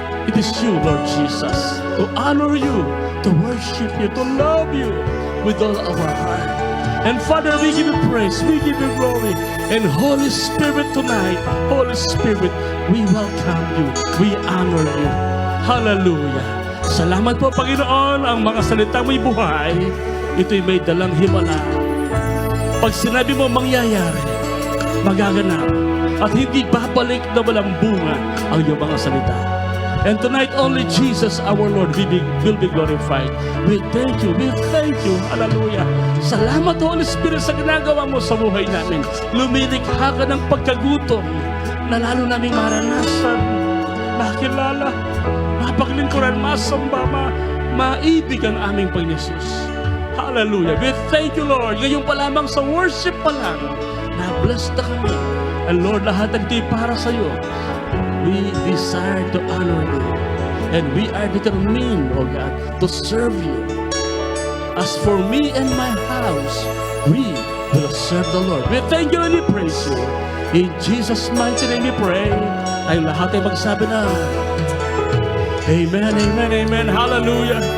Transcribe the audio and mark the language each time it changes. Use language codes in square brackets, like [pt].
[en] It is you, Lord Jesus, to honor you, to worship you, to love you with all of our heart. And Father, we give you praise, we give you glory. And Holy Spirit tonight, Holy Spirit, we welcome you, we honor you. Hallelujah. [tl] Salamat po, Panginoon, ang mga salitang may buhay, ito'y may dalang himala. Pag sinabi mo mangyayari, magaganap, at hindi babalik na walang bunga ang iyong mga salita. [en] And tonight, only Jesus, our Lord, will be glorified. We thank you. [tl] Hallelujah. Salamat, Holy Spirit, sa ginagawa mo sa buhay namin. Lumilikha ka ng pagkagutom na lalo naming maranasan, makilala, mapaglingkuran, masamba, maibig ang aming Panginoon Jesus. Hallelujah. [en] We thank you, Lord. [tl] Ngayon pa lamang sa worship pa lang, na-bless na kami. And Lord, lahat ng di para sa iyo. [en] We desire to honor you. And we are determined, O God, to serve you. As for me and my house, we will serve the Lord. We thank you and we praise you. In Jesus' mighty name we pray. [tl] Tayong lahat ay magsabi na, Amen, amen, amen. Hallelujah.